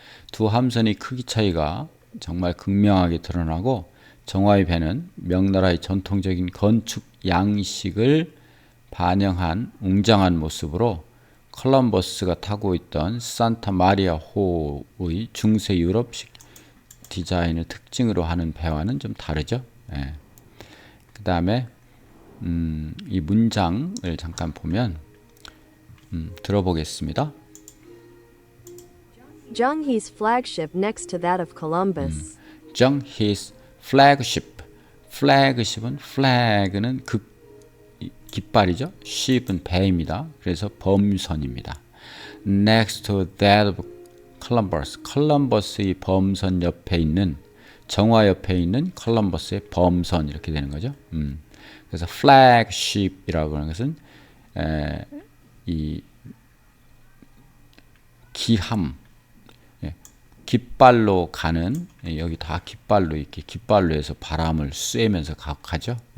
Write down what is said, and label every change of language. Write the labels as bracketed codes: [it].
[ko] 두 함선의 크기 차이가 정말 극명하게 드러나고 정화의 배는 명나라의 전통적인 건축 양식을 반영한 웅장한 모습으로 콜럼버스가 타고 있던 산타 마리아 호의 중세 유럽식 디자인을 특징으로 하는 배와는 좀 다르죠. 그 다음에 이 문장을 잠깐 보면 들어보겠습니다. [en] Zhenghe's flagship next to that of Columbus. Zhenghe's flagship. [ko] flagship은 flag는 깃발이죠. ship은 배입니다. 그래서 범선입니다. [en] Next to that of Columbus. [ko] 콜럼버스의 범선 옆에 있는 정화 옆에 있는 콜럼버스의 범선 이렇게 되는 거죠. 그래서 flagship이라고 하는 것은 이 기함, 깃발로 가는 여기 다 깃발로 이렇게 깃발로 해서 바람을 쐬면서 가죠.